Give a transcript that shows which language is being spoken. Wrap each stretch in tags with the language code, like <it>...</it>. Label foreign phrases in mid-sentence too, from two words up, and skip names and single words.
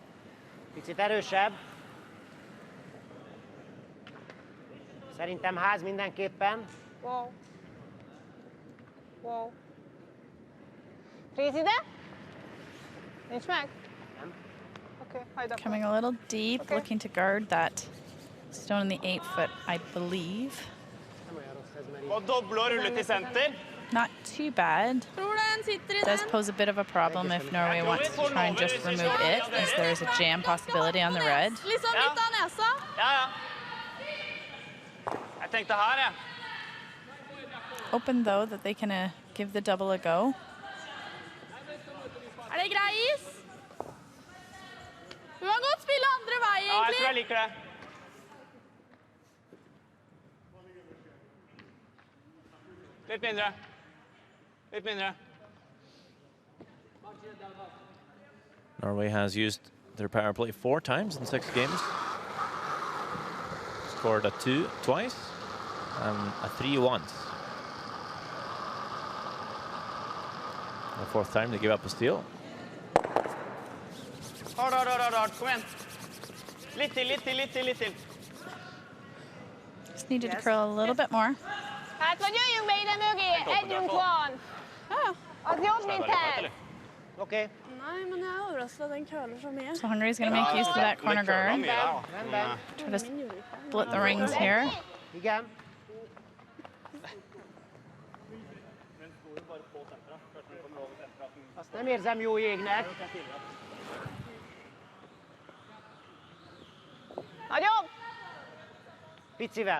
<hu>Picit erősebb. Szerintem ház mindenképpen. Wow. Wow. Fríz ide? Nincs meg? Nem. Oké, hagyd akkor.</hu> <en>Coming a little deep, Okay. looking to guard that stone in the 8 foot, I believe.</en> <hu>Nem olyan rossz ez, mert így.</hu> <no>Og doble og rulle til senter.</no> <en>Not too bad.</en> <no>Tror den sitter i</no> <en>Does</en> <no>den.</no> <en>pose a bit of a problem if Norway wants to try and just remove it, as there is a jam possibility on the red.</en> <no>Liksom Ja. litt av nesa. Ja, ja. Jeg tenkte her, jeg.</no> <en>Open though that they can give the double a go.</en> <no>Er det grei is? Du kan godt spille andre vei, Ja, jeg tror jeg egentlig. liker det. Litt mindre. Litt mindre.</no> <en>Norway has used their power play 4 times in 6 games. Scored a 2 twice and a 3 once. The 4th time they give up a steal. Hard, hard, hard, hard.</en> <no>Kom igjen. Litt til, litt til, litt til, litt til.</no> <en>Just needed to curl a little bit more.</en> <hu>Hát vagy jöjjünk be ide mögé, együnk van. Az jobb, mint ez. Ok.</hu> <no>Nei, men jeg er overrasket at den køler så mye.</no> <en>So Hungary's going to make use of that corner guard. Try to split the rings here.</en> <hu>Igen. Azt nem érzem jó jégnek. Nagyobb. Picivel.</hu>